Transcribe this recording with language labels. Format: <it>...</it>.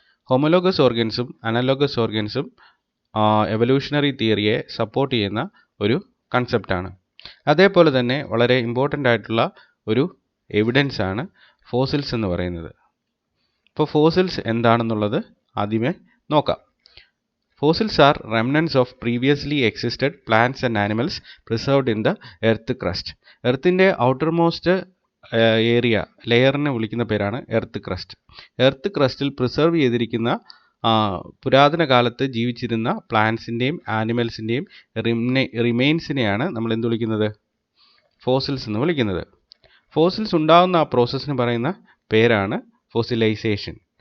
<ml>Homologous ഓർഗൻസും അനാലോഗസ് ഓർഗൻസും evolutionary തിയറിയെ support ചെയ്യുന്ന ഒരു കൺസെപ്റ്റാണ്. അതേപോലെ തന്നെ വളരെ ഇമ്പോർട്ടൻ്റ് ആയിട്ടുള്ള ഒരു എവിഡൻസ് ആണ് ഫോസിൽസ് എന്ന് പറയുന്നത്. ഇപ്പോൾ ഫോസിൽസ് എന്താണെന്നുള്ളത് ആദ്യമേ നോക്കാം.</ml> <en>Fossils are remnants of previously existed plants and animals preserved in the earth crust.</en> <ml>എർത്തിൻ്റെ outermost area ലെയറിനെ വിളിക്കുന്ന പേരാണ് എർത്ത് ക്രസ്റ്റ്. എർത്ത് ക്രസ്റ്റിൽ പ്രിസർവ് ചെയ്തിരിക്കുന്ന പുരാതന കാലത്ത് ജീവിച്ചിരുന്ന പ്ലാന്റ്സിൻ്റെയും ആനിമൽസിൻ്റെയും റിമെയിൻസിനെയാണ് നമ്മൾ എന്ത് വിളിക്കുന്നത്? ഫോസിൽസ് എന്ന് വിളിക്കുന്നത്. ഫോസിൽസ് ഉണ്ടാകുന്ന ആ പ്രോസസ്സിന് പറയുന്ന പേരാണ് ഫോസിലൈസേഷൻ.</ml>